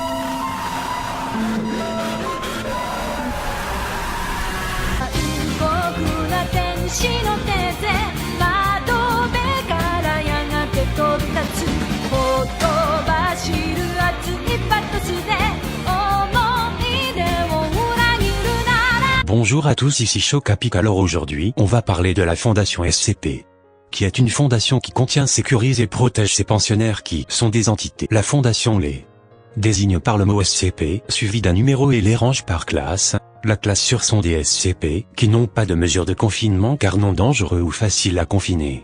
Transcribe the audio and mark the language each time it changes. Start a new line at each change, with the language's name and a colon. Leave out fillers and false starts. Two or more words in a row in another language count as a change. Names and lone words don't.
Japanese: 僕ら天使の手で窓辺からやがて飛び立つほとばしる熱いパトスで思い出を裏切るなら
French: Bonjour à tous, ici Chocapic. Alors aujourd'hui, on va parler de la fondation SCP, qui est une fondation qui contient, sécurise et protège ses pensionnaires qui sont des entités. La fondation les désigne par le mot SCP, suivi d'un numéro et les range par classe. La classe sur sont des SCP, qui n'ont pas de mesure de confinement car non dangereux ou faciles à confiner.